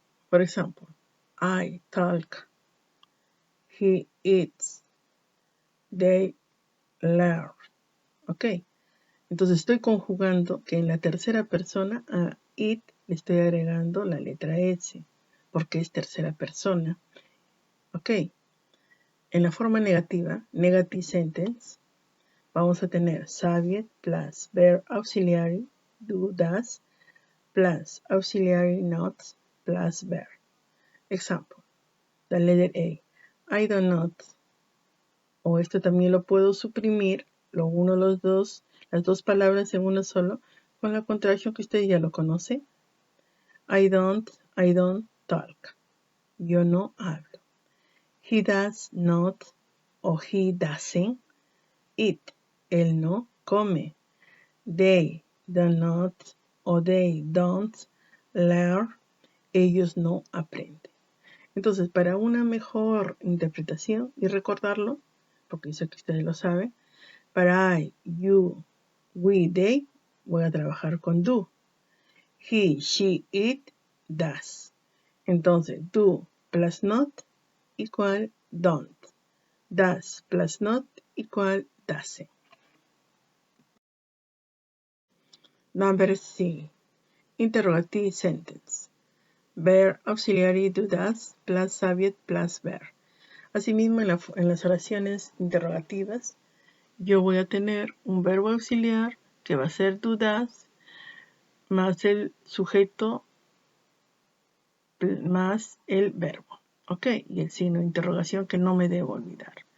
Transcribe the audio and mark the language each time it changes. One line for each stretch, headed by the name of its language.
English: For example, I talk, he eats, they learn. ¿Ok?
Spanish: Entonces estoy conjugando que en la tercera persona a it le estoy agregando la letra S, porque es tercera persona.
English: ¿Ok? En la forma negativa, negative sentence, vamos a tener subject plus verb auxiliary, do, does, plus auxiliary not, plus verb. Example, la letter A.
Spanish: I do not, o esto también lo puedo suprimir, las dos palabras en uno solo, con la contracción que usted ya lo conoce.
English: I don't talk. Yo no hablo. He does not, o he doesn't eat. Él no come. They do not, o they don't learn.
Spanish: Ellos no aprenden. Entonces, para una mejor interpretación y recordarlo, porque yo sé que ustedes lo saben, para I, you, we, they, voy a trabajar con do.
English: He, she, it, does. Entonces, do plus not igual don't. Does plus not igual doesn't. Number C. Interrogative sentence. Verb auxiliary do, does plus subject plus verb.
Spanish: Asimismo, en las oraciones interrogativas, yo voy a tener un verbo auxiliar que va a ser do, does, más el sujeto más el verbo. ¿Ok? Y el signo de interrogación que no me debo olvidar.